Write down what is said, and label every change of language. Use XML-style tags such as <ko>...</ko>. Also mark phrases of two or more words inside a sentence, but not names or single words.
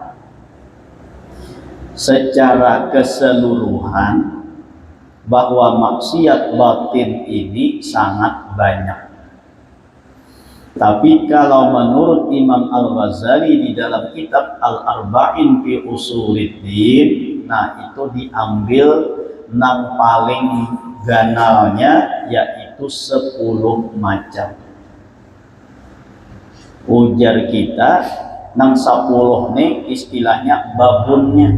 <id>Secara keseluruhan bahwa maksiat batin ini sangat banyak. Tapi kalau menurut Imam Al-Ghazali di dalam kitab Al-Arba'in fi Usuluddin,</id> <bjn>nah itu diambil nang paling ganalnya yaitu 10 macam. Ujar kita nang 10 nih istilahnya babunnya.</bjn>